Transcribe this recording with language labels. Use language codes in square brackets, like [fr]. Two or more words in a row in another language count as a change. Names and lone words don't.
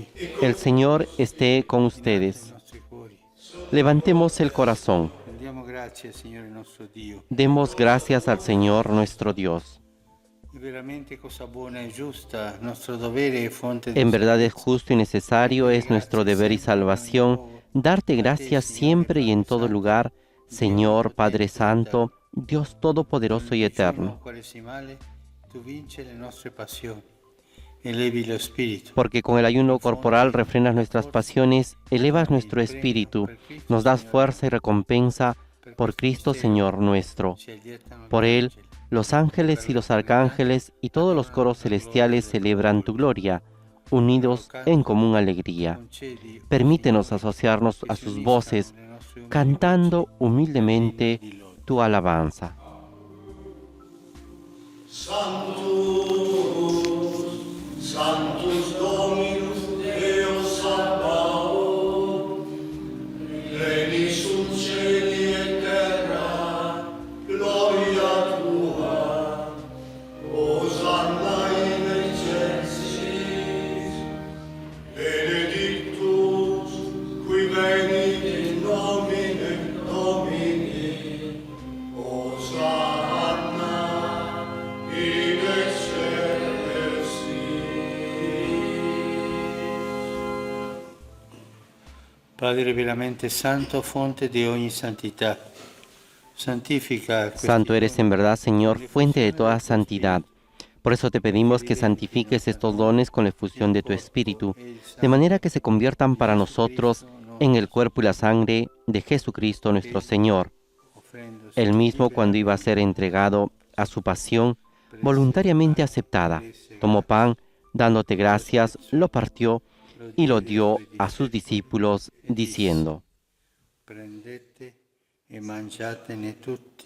[es] El Señor esté con ustedes. [it] I nostri cuori. [es] Levantemos el corazón. [it] Rendiamo grazie al Signore nostro Dio. [es] Demos gracias al Señor nuestro Dios. [it] È veramente cosa buona e giusta, nostro dovere e fonte di [es] En verdad es justo y necesario, es nuestro deber y salvación, darte gracias siempre y en todo lugar, Señor Padre Santo, Dios Todopoderoso y Eterno. [it] quaresimale, tu vinci le nostre passioni, elevi lo spirito. [es] Porque con el ayuno corporal refrenas nuestras pasiones, elevas nuestro espíritu, nos das fuerza y recompensa por Cristo Señor nuestro. Por Él, los ángeles y los arcángeles y todos los coros celestiales celebran tu gloria, unidos en común alegría. Permítenos asociarnos a sus voces, cantando humildemente tu alabanza. [la] Sanctus Dominus Deus Sabaoth, Pleni sunt cieli et terra, gloria tua, Hosanna in excelsis, benedictus qui venit in nomine Domini, Hosanna in excelsis. [it] Padre veramente santo, fonte di ogni santità, santifica questi [es] Santo eres en verdad, Señor, fuente de toda santidad. Por eso te pedimos que santifiques estos dones con la efusión de tu Espíritu, de manera que se conviertan para nosotros en el cuerpo y la sangre de Jesucristo nuestro Señor. [it] offrendosi [es] Él mismo, cuando iba a ser entregado a su pasión, voluntariamente aceptada, tomó pan, dándote gracias, lo partió y lo dio a sus discípulos, diciendo: [it] prendete e mangiatene tutti.